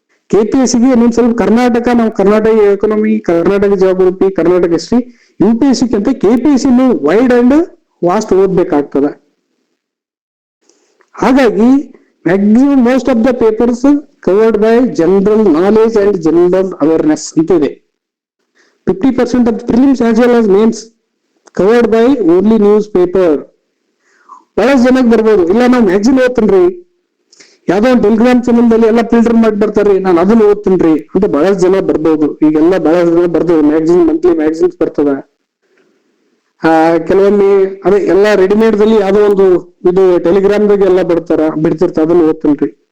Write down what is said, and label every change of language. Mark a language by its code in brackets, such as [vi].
[kn] KPSCಗೆ ಇನ್ನೊಂದು ಸ್ವಲ್ಪ ಕರ್ನಾಟಕ, ನಾವು Karnataka economy, Karnataka geography, Karnataka history, UPSCಗಿಂತ KPSC [en] wide and vast [kn] ಓದ್ಬೇಕಾಗ್ತದೆ. [en] ಹಾಗಾಗಿ maximum most of the papers covered by general knowledge and general awareness [kn] ಅಂತ ಇದೆ. [en] 50% of prelims as well as mains covered by only newspaper. [kn] ಬಹಳಷ್ಟು ಜನಕ್ಕೆ ಬರ್ಬೋದು, ಇಲ್ಲ ನಾವು ಮ್ಯಾಗ್ಝಿನ್ ಓದ್ತೀನ್ರಿ, ಯಾವ್ದೋ ಒಂದು ಟೆಲಿಗ್ರಾಮ್ ಚಾನಲ್ದಲ್ಲಿ ಎಲ್ಲ ಫಿಲ್ಟರ್ ಮಾಡಿ ಬರ್ತಾರ್ರಿ, ನಾನು ಅದನ್ನ ಓದ್ತೀನ್ರಿ ಅಂತ ಬಹಳಷ್ಟು ಜನ ಬರ್ಬೋದು. ಈಗೆಲ್ಲ ಬಹಳಷ್ಟು ಜನ ಬರ್ಬೋದು, ಮ್ಯಾಗ್ಝಿನ್, ಮಂತ್ಲಿ ಮ್ಯಾಗ್ಝಿನ್ಸ್ ಬರ್ತದ. ಕೆಲವೊಮ್ಮೆ ಅದೇ ಎಲ್ಲ ರೆಡಿಮೇಡ್ ದಲ್ಲಿ ಯಾವ್ದೋ ಒಂದು ಇದು ಟೆಲಿಗ್ರಾಮ್ದಾಗ ಎಲ್ಲ ಬಿಡ್ತಿರ್ತ, ಅದನ್ನ ಓದ್ತೀನ್ರಿ.